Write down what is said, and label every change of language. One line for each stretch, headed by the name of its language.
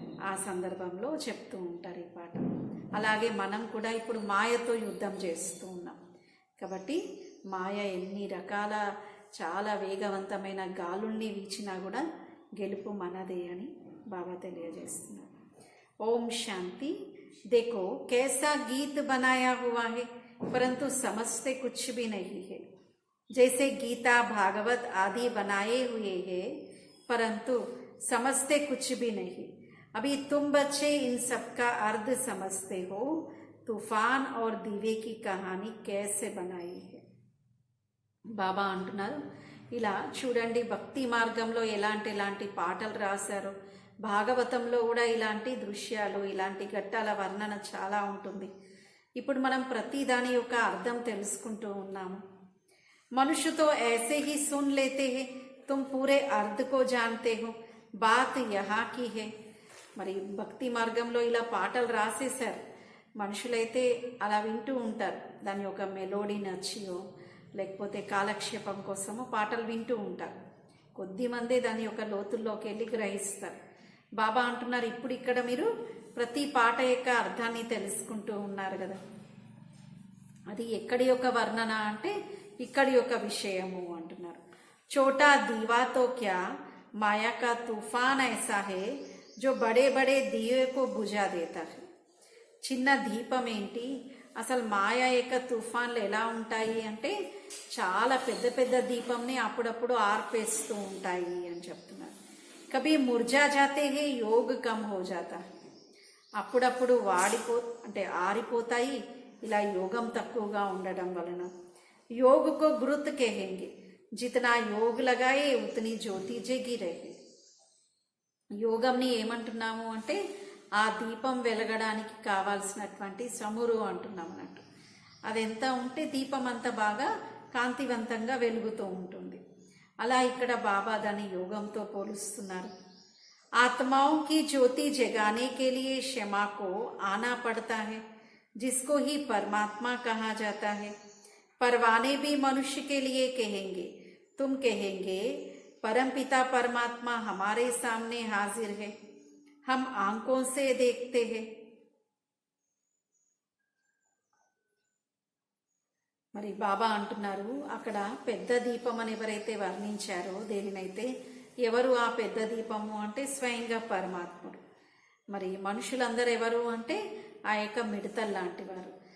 Telugu: ఆ సందర్భంలో చెప్తూ ఉంటారు ఈ పాట. అలాగే మనం కూడా ఇప్పుడు మాయతో యుద్ధం చేస్తూ ఉన్నాం కాబట్టి మాయ ఎన్ని రకాల చాలా వేగవంతమైన గాలుల్ని వీచినా కూడా గెలుపు మనదే అని బాబా తెలియజేస్తున్నారు.
Hindi: ओम शांति. देखो कैसा गीत बनाया हुआ है, परंतु समझते कुछ भी नहीं है. जैसे गीता भागवत आदि बनाए हुए हैं, परंतु समझते कुछ भी नहीं. अभी तुम बच्चे इन सब का अर्थ समझते हो. तूफान और दीवे की कहानी कैसे बनाई है.
Telugu: బాబా అంటున్నారు, ఇలా చూడండి భక్తి మార్గంలో ఎలాంటి పాటలు రాశారో, భాగవతంలో కూడా ఇలాంటి దృశ్యాలు ఇలాంటి ఘట్టాల వర్ణన చాలా ఉంటుంది. ఇప్పుడు మనం ప్రతి దాని యొక్క అర్థం తెలుసుకుంటూ ఉన్నాము.
Hindi: మనుషుతో ऐसे ही सुन लेते हैं, तुम पूरे अर्थ को जानते हो, बात यहाँ की है.
Telugu: మరి భక్తి మార్గంలో ఇలా పాటలు రాసేశారు, మనుషులైతే అలా వింటూ ఉంటారు. దాని యొక్క మెలోడీ నచ్చియో లేకపోతే కాలక్షేపం కోసమో పాటలు వింటూ ఉంటారు. కొద్దిమందే దాని యొక్క లోతుల్లోకి వెళ్ళి గ్రహిస్తారు. బాబా అంటున్నారు, ఇప్పుడు ఇక్కడ మీరు ప్రతి పాట యొక్క అర్థాన్ని తెలుసుకుంటూ ఉన్నారు కదా. అది ఎక్కడి యొక్క వర్ణన అంటే ఇక్కడి యొక్క విషయము అంటున్నారు.
Hindi: छोटा दीवा तो क्या माया का तूफान ऐसा है जो बड़े बड़े दिए को बुझा देता है.
Telugu: చిన్న దీపం ఏంటి, అసలు మాయ యొక్క తుఫాన్లు ఎలా ఉంటాయి అంటే చాలా పెద్ద పెద్ద దీపంని అప్పుడప్పుడు ఆర్పేస్తూ ఉంటాయి అని చెప్తున్నారు.
Hindi: కభీ ముర్జా జాతే హే యోగ్ కమ్ హో జాతా,
Telugu: అప్పుడప్పుడు అంటే ఆరిపోతాయి ఇలా యోగం తక్కువగా ఉండడం వలన.
Hindi: योग को गुरुत कहेंगे, जितना योग लगाए उतनी ज्योति जगी रहे.
Telugu: యోగంని ఏమంటున్నాము అంటే ఆ దీపం వెలగడానికి కావాల్సినటువంటి చమురు అంటున్నాం అన్నట్టు. అది ఎంత ఉంటే దీపం అంత బాగా కాంతివంతంగా వెలుగుతూ ఉంటుంది. అలా ఇక్కడ బాబా దాని యోగంతో పోలుస్తున్నారు.
Hindi: आत्माओं की ज्योति जगाने के लिए क्षमा को आना पड़ता है, जिसको ही परमात्मा कहा जाता है. परवाने भी मनुष्य के लिए कहेंगे, तुम कहेंगे परमपिता परमात्मा हमारे सामने हाजिर है, हम आंखों से देखते हैं.
Telugu: మరి బాబా అంటున్నారు, అక్కడ పెద్ద దీపం అని ఎవరైతే వర్ణించారో దేనినైతే, ఎవరు ఆ పెద్ద దీపము అంటే స్వయంగా పరమాత్ముడు. మరి మనుషులందరూ ఎవరు అంటే ఆ యొక్క మిడతలు లాంటి వారు.